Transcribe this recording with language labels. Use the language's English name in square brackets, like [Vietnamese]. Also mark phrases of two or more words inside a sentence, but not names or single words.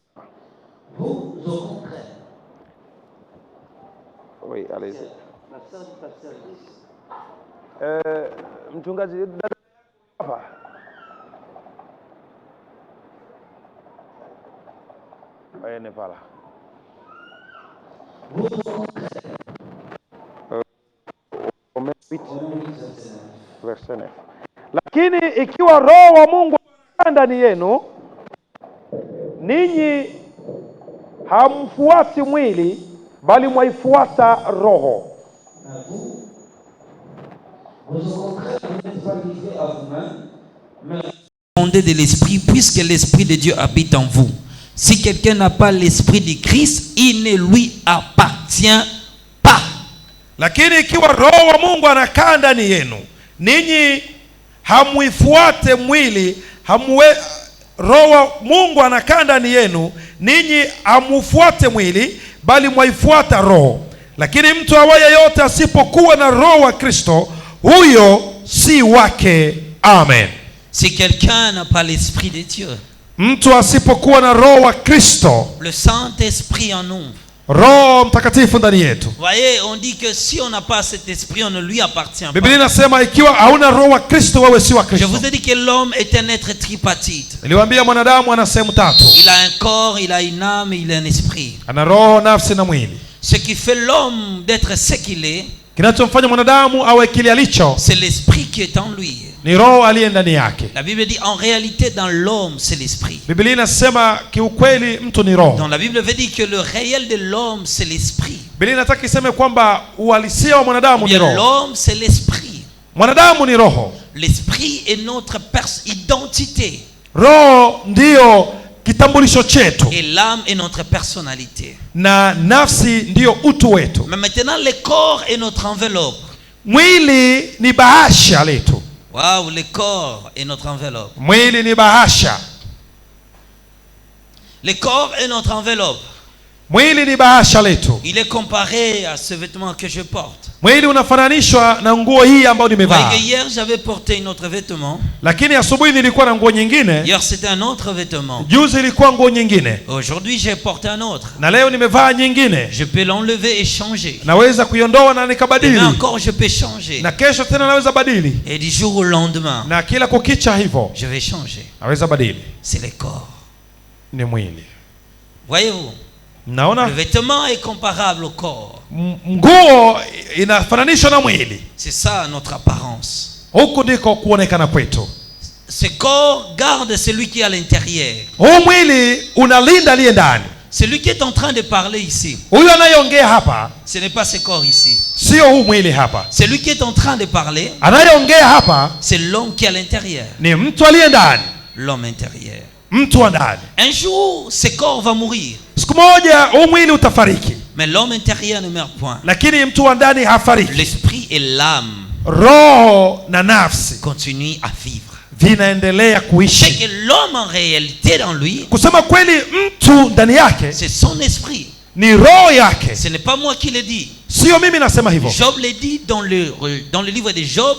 [French] Oui, allez-y. [Swahili] Mchungaji hapa. Aende pala. [English] Verse 9. [Swahili] Lakini ikiwa Roho wa Mungu ndani yenu, ninyi hamfuati mwili bali mwaifuata Roho. [French] Vous au contraire, vous n'êtes pas livrés à vous-même, Répondez de l'esprit, puisque l'esprit de Dieu habite en vous. Si quelqu'un n'a pas l'esprit de Christ, il ne lui appartient pas. [Swahili] Lakini ikiwa roho wa Mungu anakaa ndani yenu, ninyi hamuifuate mwili, roho wa Mungu anakaa ndani yenu, ninyi hamufuate mwili, bali mwaifuata roho. Lakini mtu awaye yote asipokuwa na roho wa Kristo, huyo si wake. Amen. [French] Si quelqu'un n'a pas l'esprit de Dieu, [Swahili] mtu asipokuwa na roho wa Kristo, [French] le Saint-Esprit en nous, [Swahili] Roho Mtakatifu ndani yetu. [French] Voyez, on dit que si on n'a pas cet esprit, on ne lui appartient pas. [Swahili] Biblia inasema ikiwa hauna roho wa Kristo, wewe si wa Kristo. [French] Je vous ai dit que l'homme est un être tripartite. [Swahili] Niliwaambia mwanadamu ana sehemu tatu. [French] Il a un corps, il a une âme, il a un esprit. [Swahili] Ana roho, nafsi na mwili. [French] Ce qui fait l'homme d'être ce qu'il est, [Swahili] kinachomfanya mwanadamu awe kile alicho, [French] c'est l'esprit qui est en lui. [Swahili] Ni roho aliye ndani yake. [French] La Bible dit en réalité dans l'homme c'est l'esprit. [Swahili] Biblia inasema kiukweli mtu ni roho. [French] Donc la Bible veut dire que le réel de l'homme c'est l'esprit. [Swahili] Biblia inataka iseme kwamba uhalisia wa mwanadamu ni roho. [French] L'homme c'est l'esprit. [Swahili] Mwanadamu ni roho. [French] L'esprit est notre identité. [Swahili] Roho ndio kitambulisho chetu. [French] Et l'âme est notre personnalité. [Swahili] Na nafsi ndio utu wetu. [French] Mais maintenant le corps est notre enveloppe. [Swahili] Mwili ni bahasha letu. [French] Wow, le corps est notre enveloppe. [Swahili] Mwili ni bahasha. [French] Le corps est notre enveloppe. [Swahili] Mwili ni bahasha letu. [French] Il est comparé à ce vêtement que je porte. [Swahili] Mwili unafananishwa na nguo hii ambayo nimevaa. [French] Hier j'avais porté un autre vêtement. [Swahili] Lakini asubuhi nilikuwa na nguo nyingine. [French] Hier c'était un autre vêtement. [Swahili] Juzi ilikuwa nguo nyingine. [French] Aujourd'hui j'ai porté un autre. [Swahili] Na leo nimevaa nyingine. [French] Je peux l'enlever et changer. [Swahili] Naweza kuiondoa na nikabadili. [French] Mais encore je peux changer. [Swahili] Na kesho tena naweza badili. [French] Et du jour au lendemain. [Swahili] Na kila kukicha hivyo. [French] Je vais changer. [Swahili] Naweza badili. [French] C'est le corps. [Swahili] Ni mwili. [French] Voyez-vous? [Swahili] Naona? [French] Le vêtement est comparable au corps. [Swahili] Nguo inafananishwa na mwili. [French] C'est ça notre apparence. [Swahili] Huko ndiko kuonekana kwetu. [French] Ce corps garde celui qui est à l'intérieur. [Swahili] Huu mwili unalinda aliye ndani. [French] Celui qui est en train de parler ici. [Swahili] Huyo anayeongea hapa. [French] Ce n'est pas ce corps ici. [Swahili] Sio huu mwili hapa. [French] Celui qui est en train de parler. [Swahili] Anayeongea hapa. [French] C'est l'homme qui est à l'intérieur. [Swahili] Ni mtu aliye ndani. [French] L'homme intérieur. [Swahili] Mtu wa ndani. [French] Un jour, ce corps va mourir. [Swahili] Siku moja huu mwili utafariki. [French] Mais l'homme intérieur ne meurt point. [Swahili] Lakini mtu wa ndani hafariki. [French] L'esprit et l'âme. [Swahili] Roho na nafsi [French] continuent à vivre. [Swahili] Vinaendelea kuishi. [French] C'est que l'homme en réalité dans lui. [Swahili] Kusema kweli mtu ndani yake. [French] C'est son esprit. [Swahili] Ni roho yake. [French] Ce n'est pas moi qui le dis. [Swahili] Sio mimi nasema hivyo. [French] Job le dit dans le livre de Job.